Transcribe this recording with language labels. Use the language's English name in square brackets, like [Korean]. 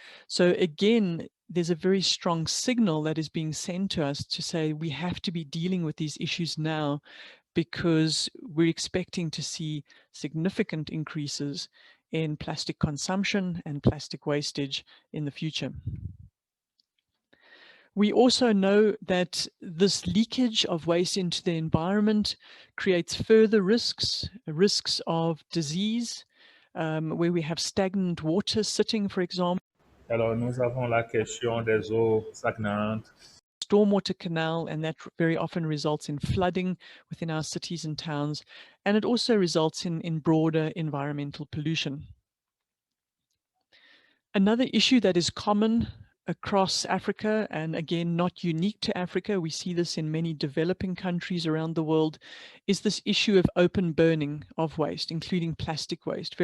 [English] So again, there's a very strong signal that is being sent to us to say we have to be dealing with these issues now, because we're expecting to see significant increases in plastic consumption and plastic wastage in the future. We also know that this leakage of waste into the environment creates further risks of disease, where we have stagnant water sitting, for example. [French] Alors, nous avons la question des eaux stagnantes. [English] Stormwater canal, and that very often results in flooding within our cities and towns, and it also results in broader environmental pollution. Another issue that is common across Africa, and again not unique to Africa, we see this in many developing countries around the world, is this issue of open burning of waste, including plastic waste.